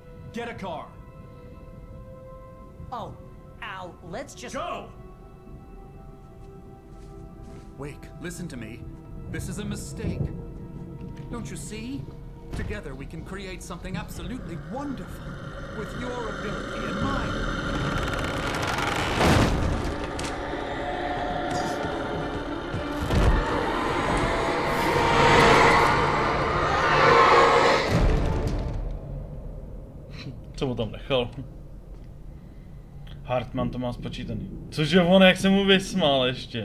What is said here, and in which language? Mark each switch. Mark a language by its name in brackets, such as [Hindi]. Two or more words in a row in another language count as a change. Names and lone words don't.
[English] I'll catch up with you. Get a car. Oh, Al, let's just go. Wake, listen to me. This is a mistake. Don't you see? Together we can create something absolutely wonderful with your ability and mine. [Czech] Co mu tam nechal? Hartman to má spočítaný. Cože on, jak se mu vysmál ještě.